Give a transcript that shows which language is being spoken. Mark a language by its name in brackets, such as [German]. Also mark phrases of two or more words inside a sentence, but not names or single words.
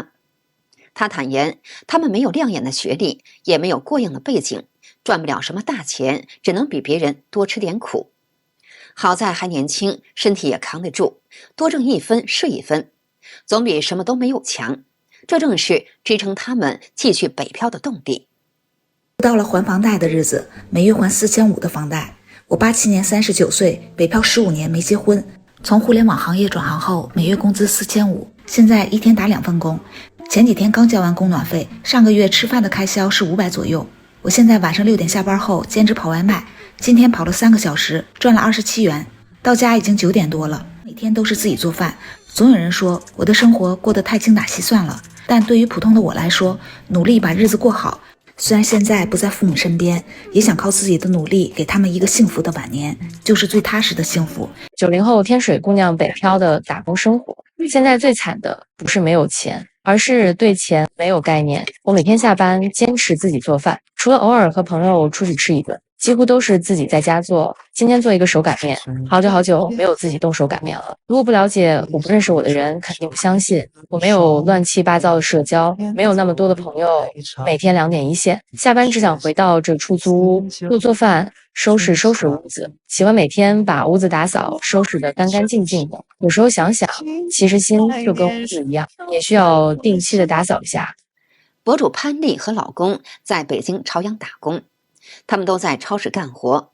[Chinese] 他坦言，他們沒有亮眼的學歷，也沒有過硬的背景，賺不了什麼大錢，只能比別人多吃點苦。好在還年輕，身體也扛得住，多掙1分是1分，總比什麼都沒有強。這正是支撐他們繼續北漂的動力。到了還房貸的日子，每月還4500的房貸。我87年39歲，北漂15年沒結婚。從互聯網行業轉行後，每月工資4500，現在一天打2份工。前幾天剛交完供暖費，上個月吃飯的開銷是500左右。我現在晚上6點下班後兼職跑外賣，今天跑了3個小時，賺了27元。到家已經9點多了，每天都是自己做飯。總有人說我的生活過得太精打細算了，但對於普通的我來說，努力把日子過好。雖然現在不在父母身邊，也想靠自己的努力給他們一個幸福的晚年，就是最踏實的幸福。 90後天水姑娘北漂的打工生活，現在最慘的不是沒有錢，而是對錢沒有概念。我每天下班堅持自己做飯，除了偶爾和朋友出去吃一頓，幾乎都是自己在家做。今天做一個手擀麵，好久沒有自己動手擀麵了。如果不了解我不認識我的人，肯定不相信。我沒有亂七八糟的社交，沒有那麼多的朋友，每天2 點一線，下班只想回到這出租屋做飯，收拾屋子，喜歡每天把屋子打掃收拾得乾乾淨淨的。有時候想想，其實心就跟屋子一樣，也需要定期的打掃一下。博主潘麗和老公在北京朝陽打工，他們都在超市幹活。